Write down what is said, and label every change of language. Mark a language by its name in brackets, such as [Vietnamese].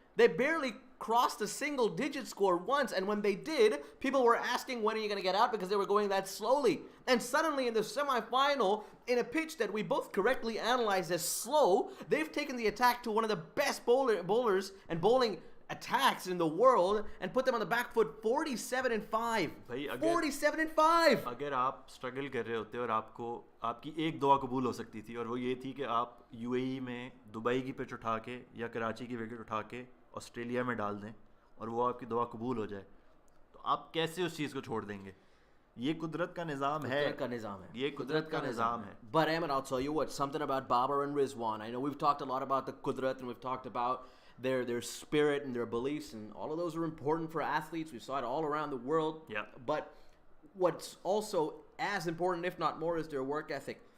[English] They barely crossed a single-digit score once, and when they did, people were asking when are you going to get out because they were going that slowly. And suddenly in the semifinal, in a pitch that we both correctly analyzed as slow, they've taken the attack to one of the best bowlers and bowling attacks in the world and put them on the back foot 47-5. [Hindi] भाई, [English] 47-5. [Hindi] अगर आप struggle कर रहे होते और आपको आपकी एक दुआ कबूल हो सकती थी और वो ये थी कि आप यूएई में दुबई की पिच उठा के या कराची की विकेट उठा के ऑस्ट्रेलिया में डाल दें और वो आपकी दुआ कबूल हो जाए, तो आप कैसे उस चीज़ को छोड़ देंगे? ये कुदरत का निज़ाम है. ये कुदरत का निज़ाम है. [English] But Ahmed, I'll tell you what, something about Babar and Rizwan. I know we've talked a lot about the Kudrat and we've talked about their spirit and their beliefs, and all of those are important for athletes. We saw it all around the world. Yeah. But what's also as important, if not more, is their work ethic.